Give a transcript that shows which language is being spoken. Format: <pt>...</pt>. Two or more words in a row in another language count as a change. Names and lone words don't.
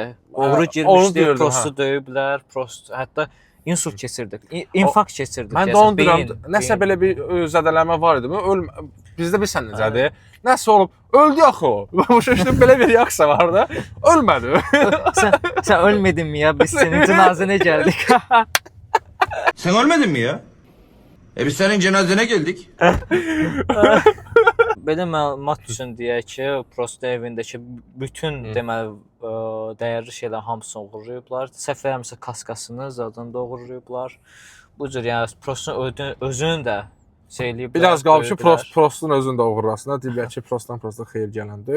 <az>Oğru girmişdi, Prostu döyüblər. Prost hətta insult keçirdik. İnfarkt keçirdik. Mən də onu deyirəm, nəsə belə bir zədələnmə var idi. Bizdə bir sən necədir? Nəsə olub, öldü axı o. Bu şəkildə belə bir reaksiya var da, ölmədi.</az> <tr>Sən ölmədin mi ya?</tr> <az>Biz senin cənazənə gəldik.</az> <tr>Sen ölmedin mi ya? Biz senin cenazene geldik.</tr> <az>Belə məlumat üçün deyək ki, Prost evindəki bütün deməli dəyərli şeylər hamısını oğurlayıblar. Səhv eləmirəmsə kaskasını zaten da oğurlayıblar. Bu cür yəni Prostun özünü də şey eləyiblər. Biraz qalıb ki, Prostun özünü də oğurlasınlar. Deyirlər ki, Prostdan Prosta xeyir gələndir.</az>